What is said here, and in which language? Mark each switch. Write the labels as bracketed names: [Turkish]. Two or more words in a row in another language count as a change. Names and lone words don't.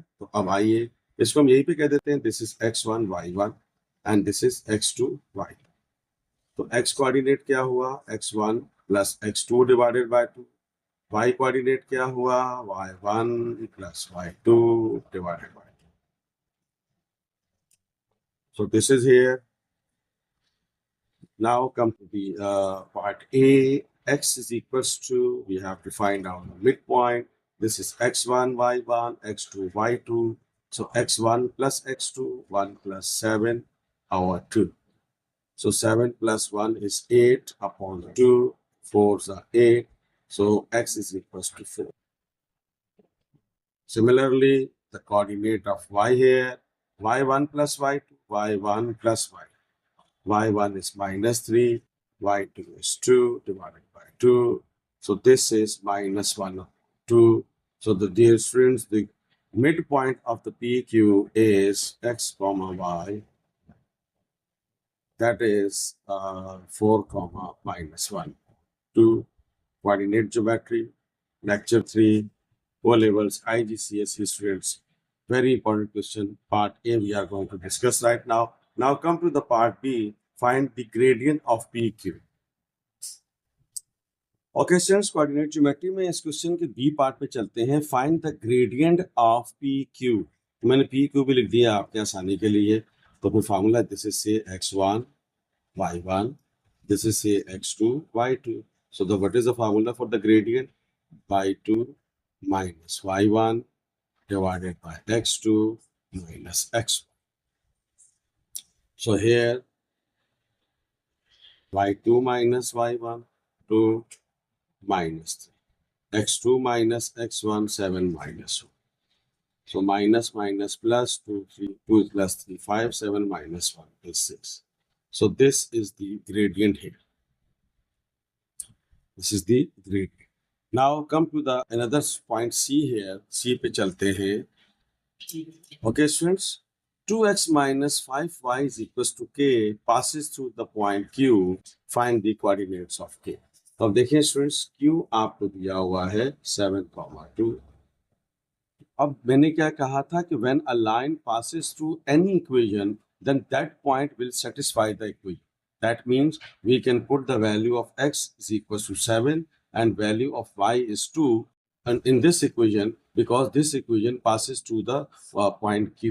[Hindi] तो अब आइए इसको हम यहीं पे कह देते हैं, [English] this is x1 y1 and this is x2 y2. [Hindi] तो x कोऑर्डिनेट क्या हुआ, [English] x1 plus x2 divided by 2. [Hindi] y कोऑर्डिनेट क्या हुआ, [English] y1 plus y2 divided by 2. so this is here. Now come to the part A. X is equals to, we have to find out the midpoint. This is x1, y1, x2, y2. So x1 plus x2, 1 plus 7 over 2. So 7 plus 1 is 8/2. 4s are 8. So x is equals to 4. Similarly, the coordinate of y here, y1 plus y2, y1 plus y2. y1 is -3, y2 is 2 divided by 2. So this is minus 1 of 2. So the dear students, the midpoint of the PQ is x comma y. That is 4 comma minus 1. 2. Coordinate geometry, lecture 3, O levels, IGCSE students. Very important question. Part A we are going to discuss right now. Now come to the part B. Find the gradient of PQ. okay students, coordinate geometry [Hindi] में इस क्वेश्चन के [English] B part [Hindi] पे चलते हैं. [English] find the gradient of P Q. [Hindi] मैंने पी क्यू भी लिख दिया आपके आसानी के लिए. तो फिर फार्मूला [English] this is say x1 y1, this is say x2 y2. So the what is the formula for the gradient? y2 minus y1 divided by x2 minus x1. So here y2 minus y1 2 minus 3, x2 minus x1 7 minus 1. So minus minus plus 2 3 2 plus 3 5 7 minus 1 is 6. So this is the gradient here. This is the gradient. Now come to the another point C here. [Hindi] C पे चलते हैं. [English] Okay students, 2x minus 5y is equals to k passes through the point Q. Find the coordinates of k. [Hindi] तो अब देखिए स्टूडेंट्स, Q आपको दिया हुआ है 7,2. अब मैंने क्या कहा था कि [English] when a line passes through any equation, then that point will satisfy the equation. That means we can put the value of x is equals to 7 and value of y is 2 and in this equation, because this equation passes through the point Q.